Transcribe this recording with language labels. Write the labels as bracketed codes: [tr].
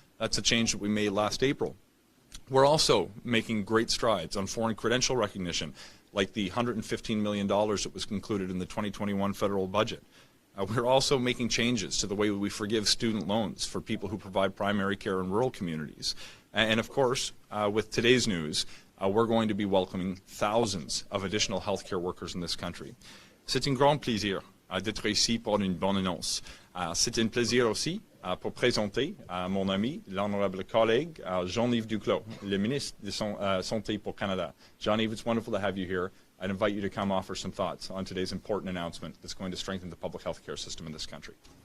[en] That's a change that we made last April. We're also making great strides on foreign credential recognition, like the $115 million that was included in the 2021 federal budget. We're also making changes to the way we forgive student loans for people who provide primary care in rural communities. And of course, with today's news, we're going to be welcoming thousands of additional healthcare workers in this country. [fr] C'est un grand plaisir d'être ici pour une bonne annonce. C'est un plaisir aussi pour présenter mon ami, l'honorable collègue Jean-Yves Duclos, le ministre de Santé pour Canada. Jean-Yves, [en] it's wonderful to have you here. I'd invite you to come offer some thoughts on today's important announcement that's going to strengthen the public health care system in this country.